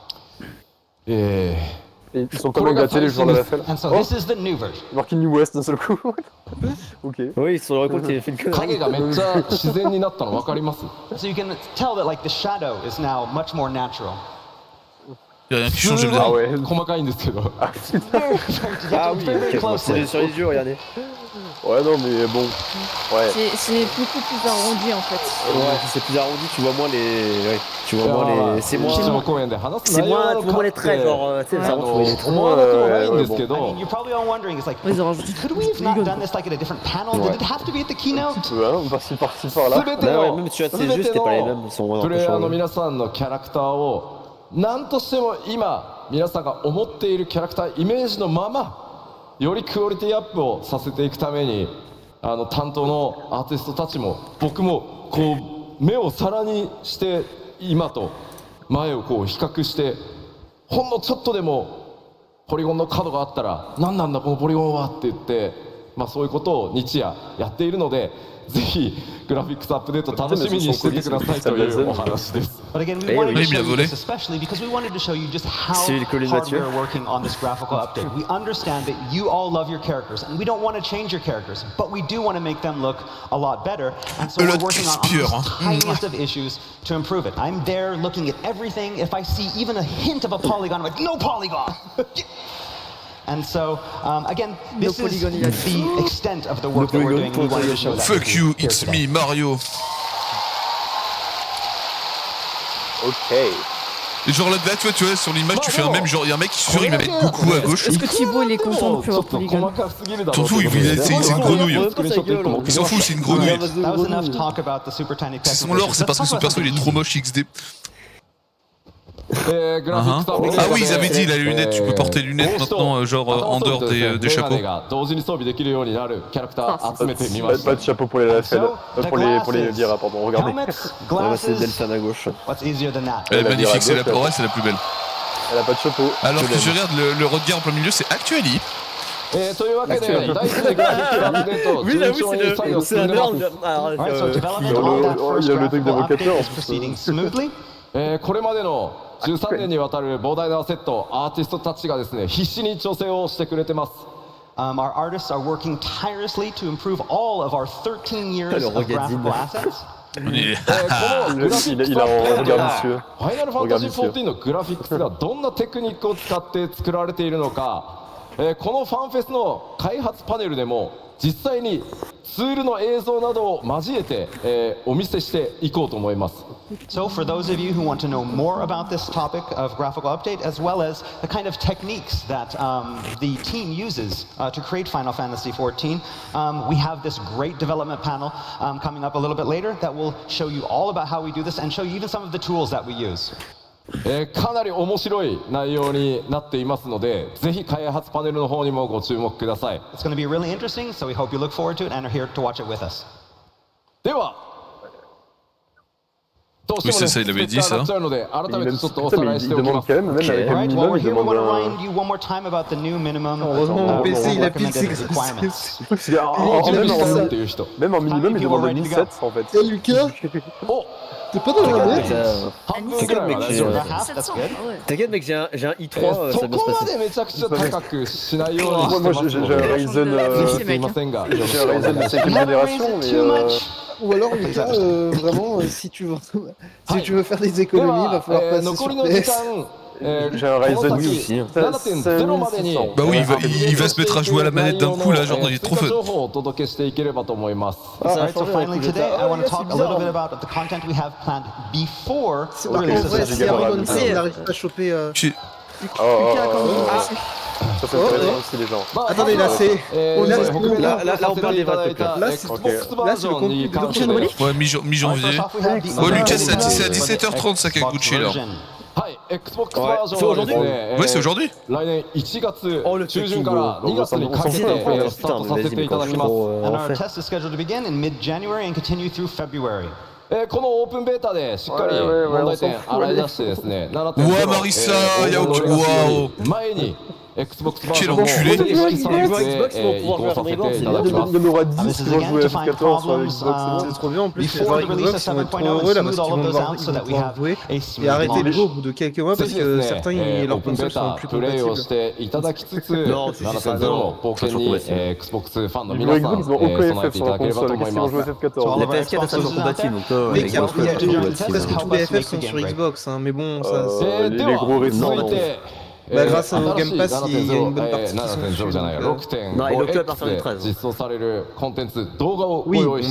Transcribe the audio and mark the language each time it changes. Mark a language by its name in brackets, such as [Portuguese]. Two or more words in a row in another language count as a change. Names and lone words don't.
[French] Ils sont tellement gâtés les joueurs de la FL. [English] And so this is the new version. [French] Marqué New West d'un seul coup. Ok. Oui, ils se sont rendus compte qu'il avait fait une connerie. [Japanese] 影がめっちゃ自然になったの分かります？ [English] So you can tell that like the shadow is now much more natural. [French] Y'a rien qui change, je veux Ah dire. ouais. [Japanese] 細かいんですけど。 [French] Ah oui, ok, c'est sur les yeux, regardez. Ouais, non, mais bon. Ouais. C'est beaucoup plus arrondi en fait. Ouais, c'est plus arrondi, tu vois moins les. Ouais, tu vois moins les. C'est moins. C'est moins, tu vois moins les traits, genre. Tu sais, ça rend les traits. [Japanese] 思わなくもないんですけ [English] I [Japanese] ど [English] mean, you're probably all wondering, it's like, [French] Ils ont rajouté [English] could we have not done this like at a different panel? Did it have to be at the keynote? [French] Hein, par-ci, par-ci, par-là. [Japanese] 全て [French] Ouais, [Japanese] の [French] même si tu as [Japanese] 全 [French] tes jeux, [Japanese] て [French] c'était pas les [Japanese] の [French] mêmes, ils sont [Japanese] プ [French] un [Japanese] レ [French] peu [Japanese] イヤーの [French] changés. [Japanese] 皆さんのキャラクターを何としても今皆さんが思っているキャラクターイメージのままよりクオリティアップをさせていくために担当のアーティストたちも僕もこう目を皿にして今と前をこう比較してほんのちょっとでもポリゴンの角があったら何なんだこのポリゴンはって言ってまあそういうことを日夜やっているのでぜひグラフィックスアップデート楽しみにしててくださいというお話です。 [English] But again, we wanted to show you this especially because we wanted to show you just how hard we're working on this graphical update. We understand that you all love your characters and we don't want to change your characters, but we do want to make them look a lot better. And so we're working on the tiniest of issues to improve it. I'm there looking at everything. If I see even a hint of a polygon, I'm like, no polygon! And so, again, this is the extent of the work that we're doing. We wanted to show that. Fuck you, it's me, Mario. Ok. [French] Et genre là, tu vois, sur l'image, tu fais un même genre, y'a un mec qui suit, il va mettre beaucoup à gauche. Est-ce que Thibaut il est content de plus avoir polygone? T'en fous, c'est une grenouille. Il s'en fout, c'est une grenouille. [English] That was enough talk about the super tiny [French] C'est son lore, c'est parce que son perso il est trop moche XD. Ah oui, ils avaient dit la lunette, tu peux porter lunettes maintenant, genre en dehors des chapeaux. Pas de chapeau pour les LFL, pour les Vira, pardon, regardez. C'est Delphine à gauche. Elle est magnifique, c'est la plus belle. Elle a pas de chapeau. Alors que je regarde le regard en plein milieu, c'est Actually. [Japanese] というわけで大好きなグラフィックアップデート順調に作業進んでます。 [French] Il y a le truc d'évocateur en plus. [Japanese] これまでの13年にわたる膨大なセットアーティストたちがですね必死に調整をしてくれてます。 [English] Our artists are working tirelessly to improve all of our 13 years of graphical assets. [Japanese] このグラフィックスアップデートがファイナルファンタジー14のグラフィックスがどんなテクニックを使って作られているのか、このファンフェスの開発パネルでも実際にツールの映像などを交えて、お見せしていこうと思います。 [English] So for those of you who want to know more about this topic of graphical update as well as the kind of techniques that the team uses to create Final Fantasy XIV, we have this great development panel coming up a little bit later that will show you all about how we do this and show you even some of the tools that we use. [Japanese] かなり面白い内容になっていますので、ぜひ開発パネルの方にもご注目ください。 [English] It's going to be really interesting, so we hope you look forward to it and are here to watch it with us. [Japanese] では、どうしてもね、スペッターになっちゃうので、改めてちょっとおさらいしておきます。 [English] Alright, while we're here, we want to remind you one more time about the new minimum recommended requirements. [French] Même en minimum, il demande 17 en fait. Et Lucas, t'es pas dans la net? T'inquiète mec, j'ai un i3, ça va bien se [Japanese] そこま [French] passer. [Japanese] でめちゃくちゃ高くしないようにしてますので、 [French] J'ai un Ryzen de 5ème génération, mais Ou alors, les gars, vraiment, si tu veux faire des économies, il va falloir passer sur PS. J'ai un Ryzen aussi. Bah oui, il va se mettre à jouer à la manette d'un coup là, genre il est trop fun. [English] Alright, so finally today, I want to talk a little bit about the content we have planned before the release of [French] Si on n'arrive pas à choper... Ça fait intéressant aussi les gens. Attendez, là, c'est... Là, on parle des vrais trucs. Là, c'est le contenu de Prochaine relique. Ouais, mi-janvier. Oh, Lucas, c'est à 17h30 ça Kakuchi là. C'est aujourd'hui. Ouais, c'est aujourd'hui. Oh, le [Japanese] 中旬から2月にかけてスタートさせていただきます。 [English] And our test is scheduled to begin in mid-January and continue through February. [Japanese] このオープンベータでしっかり問題点洗い出してですね、7.0 [French] Ouais, Marissa, waouh. [Japanese] 前に Xbox Quel One [French] enculé. Xbox vont pouvoir jouer à Fanfest. Il y en aura 10 [English] This [French] qui [English] is [French] vont [English] again [French] jouer à [English] to find [French] FF14 sur [English] problems [French] Xbox. C'est trop bien, en plus, les [English] before [French] joueurs [English] the release [French] Xbox [English] of vont être trop 7.0 [French] heureux là [English] and [French] parce [English] smooth [French] qu'ils [English] all [French] vont [English] of those [French] pouvoir [English] out so that we have [French] jouer [English] a [French] et [English] smooth [French] arrêter le [English] launch. [French] jeu au bout de quelques mois parce que certains, leurs consoles sont plus [Japanese] プレイを [French] compatibles. [Japanese] していただきつつ [French] Non, si, [Japanese] 7.0 の冒険に Xbox ファンの [French] Les [Japanese] 皆 [French] joueurs [Japanese] さん [French] Xbox, ils ont aucun [Japanese] 備え [French] FF [Japanese] てい [French] sur [Japanese] た [French] la [Japanese] だければと [French] console. [Japanese] 思い [French] Qu'est-ce qu'ils [Japanese] ま [French] vont jouer [Japanese] す。 [French] FF14 Les PS4 ça sont compatibles, donc Mais [English] Xbox [French] tous les [English] help us [French] FF [English] make [French] sont [English] the [French] sur [English] game [French] Xbox, hein, mais bon, ça... les gros récents, [Japanese] 続いて [French] grâce au Game Pass, il y a une bonne partie qui sont [Japanese] 7.0 じゃないや [French] Non, il est à partir du [Japanese] 6.5X で [French] 13. [Japanese] 実装されるコンテンツ動画をご [French] Oui, [Japanese] 用意